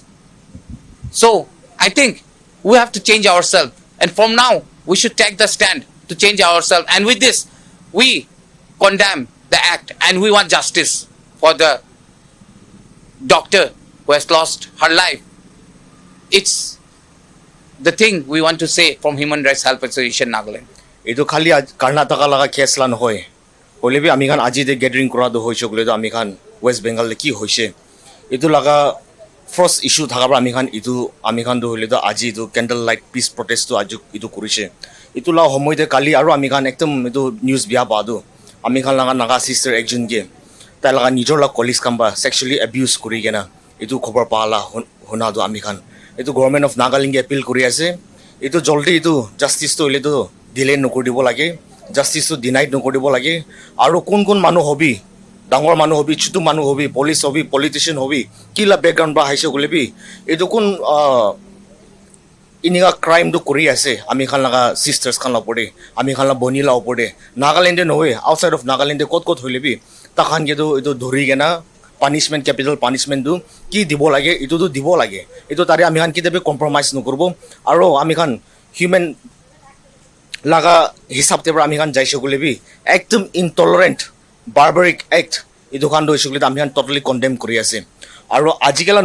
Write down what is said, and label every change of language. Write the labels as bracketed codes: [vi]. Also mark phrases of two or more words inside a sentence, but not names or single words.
[en] So I think we have to change ourselves, and from now we should take the stand to change ourselves. And with this, we condemn the act and we want justice for the doctor who has lost her life. It's the thing we want to say from Human Rights Help Association Nagaland. [nag] Ito khali Karnataka laga case lan hoy. Holebi ami khan aji de gathering kora do hoise gole do ami khan West Bengal le ki hoise. Ito laga [en] first issue [nag] thaka ami khan do hole do aji do [en] candlelight peace protest [nag] do aju itu korise. Itu la homoy de kali aru ami khan ekdom itu news bia ba do. Ami khan laga naga sister ekjon ge tai laga nijor la colleagues kamba [en] sexually abuse [nag] kuri gena itu khobor pala hona do ami khan. Itu [en] government of Nagaland [nag] ge appeal kuri ase. Itu joldi itu justice to hole do delay nokodibo lage, justice to denied nokodibo lage. Aru kon manu hobi, dangor manu hobi, chutu manu hobi, police hobi, politician hobi, kila background ba haise gulebi. Itu kon iniga crime do kuri ase. Ami khan laga sisters khan la pore, ami khan la boni la pore. Nagaland no hoy, [en] outside of Nagaland [nag] kot hoilebi. Takhan ge do itu dhori gena [en] punishment capital punishment [nag] কি দিব লাগে এইটোতো দিব লাগে এইটো তাৰে আমি খান কেতিয়াবা কম্প্ৰমাইজ নকৰিব আৰু আমি খান হিউমেন লাগা হিচাপতে পৰা আমি খান যাইছোঁ গ'লে বি একদম [en] intolerant barbaric act [nag] এইটো খান হৈছোঁ গ'লে আমি খান [en] totally condemn [nag] কৰি আছে আৰু আজিকালি